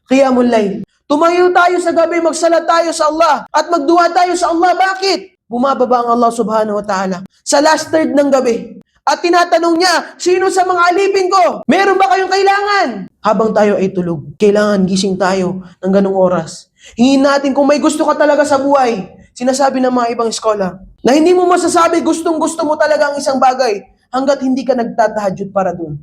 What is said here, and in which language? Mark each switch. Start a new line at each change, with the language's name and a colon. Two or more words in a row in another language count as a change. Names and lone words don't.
Arabic: قيام الليل.
Filipino: Tumayo tayo sa gabi, magsalat tayo sa Allah at magduwa tayo sa Allah. Bakit? Bumababa ang Allah
Arabic: سبحانه وتعالى
Filipino: sa
English: last third
Filipino: ng gabi. At tinatanong niya, sino sa mga alipin ko? Meron ba kayong kailangan? Habang tayo ay tulog, kailangan gising tayo ng ganong oras. Hingin natin kung may gusto ka talaga sa buhay. Sinasabi ng mga ibang eskola na hindi mo masasabi gustong-gusto mo talaga ang isang bagay hanggat hindi ka nagtatahajud para dun.